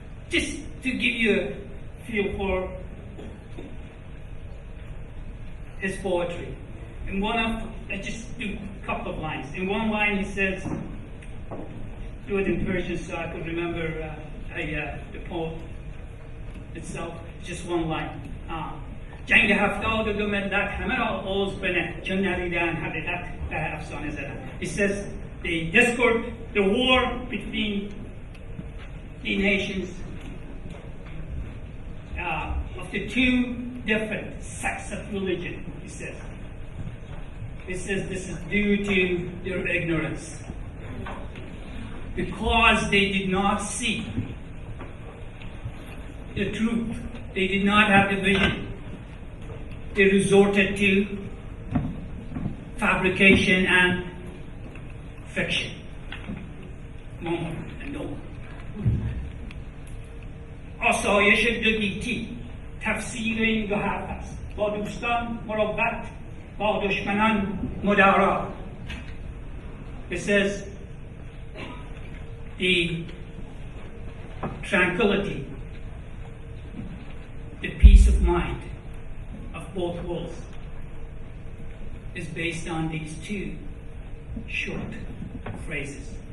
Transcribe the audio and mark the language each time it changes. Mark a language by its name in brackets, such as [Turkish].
[English] Just to give you a feel for his poetry. In one of, I just do a couple of lines. In one line he says, do it in Persian so I could remember the poem itself. Just one line. [Persian] جنگ 72 ملت همه را عوض بنه چون ندیدن حقیقت افسانه زدن. [English] It says the discord, the war between the nations of the two different sects of religion, he says. It says this is due to their ignorance. Because they did not see the truth, they did not have the vision, they resorted to fabrication and fiction. More and more. [Persian] آسایش دو گیتی تفسیر این دو حرف است با دوستان مروت با دشمنان مدارا. [English] It says the tranquility, the peace of mind of both worlds is based on these two short phrases.